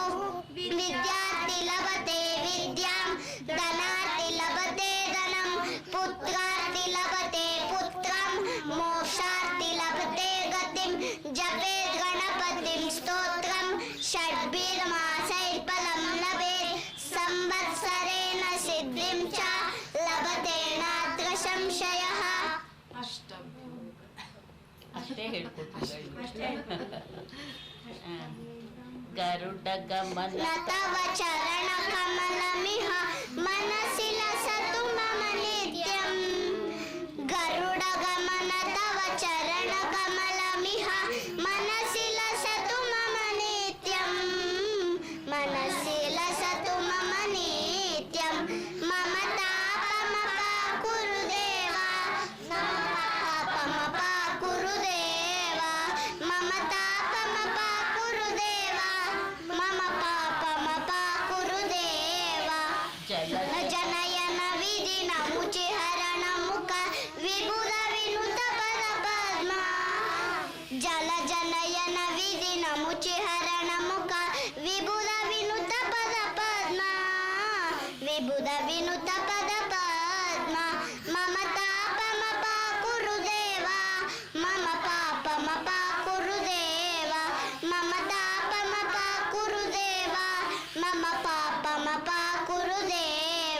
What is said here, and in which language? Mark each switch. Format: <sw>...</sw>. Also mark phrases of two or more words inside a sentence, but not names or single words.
<sa>विद्यार्थी लभते विद्यां धनार्थी लभते धनं पुत्रार्थी लभते पुत्रं मोक्षार्थी लभते गतिं. जपेत् गणपतिं स्तोत्रं षड्भिर्मासैः फलं लभेत् संवत्सरेण सिद्धिं च लभते नात्र संशयः.</sa> <kn>ಅಷ್ಟೇ ಹೇಳ್ಕೊಡ್ತೀವಿ.</kn> <sa>ಗರುಡ ಗಮನ ತವ ಚರಣ ಕಮಲಮಿಹ ಮನಸಿ ಲಸತು ಮಮ ನಿತ್ಯಂ. ಗರುಡ ಗಮನ ತವ ಚರಣ ಕಮಲಮಿಹ ಮನಸಿ ಲಸತು ಮಮ ನಿತ್ಯಂ. ಮನಸಿ ಲಸತು ಮಮ ನಿತ್ಯಂ. ಮಮ ತಾಪಮಪ ಕುರುದೇವ ಮಮ ತಾಪಮಪ ಕುರುದೇವ ಮಮ ತಾಪಮಪ ಕುರುದೇವ ಮಮ ಪಾಪಮಪ ಕುರುದೇವ. ಜನಯನ ವಿಧಿನ ಮುಚಿ ಹರಣ ಮುಖ ವಿಭುಧ ವಿನುತ ಪದ ಪದ್ಮ ಜಲ ಜನಯನ ವಿಧಿನ ಮುಚಿ ಹರಣ ಮುಖ ವಿಭುಧ ವಿನುತ ಪದ ಪದ್ಮ ವಿಭುಧ ವಿನುತ ಪದ ಪದ್ಮ ಮಮ ತಾಪ ಮಪ ಕುರುದೇವ ಮಮ ಪಾಪ ಮಪ ಕುರುದೇವ ಮಮ ತಾಪ ಮಪ ಕುರುದೇವ ಮಮ ಪಾಪ ಮಪ ಕುರುದೇವ</sa>